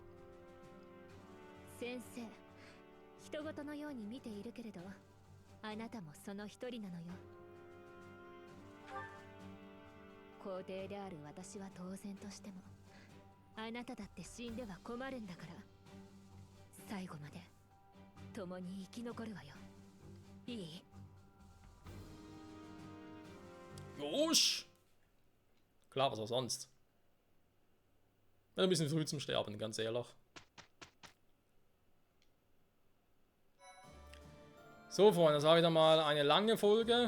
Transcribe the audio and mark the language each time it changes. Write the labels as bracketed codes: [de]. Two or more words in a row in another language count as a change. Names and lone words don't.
[ja] 先生、人事のように見ているけれど、あなたもその一人なのよ。皇帝である私は当然としても、あなただって死んでは困るんだから、最後まで共に生き残るわよ。いい [de] Josh! Klar, was auch sonst. Ein bisschen früh zum Sterben, ganz ehrlich. So, Freunde, das war wieder mal eine lange Folge.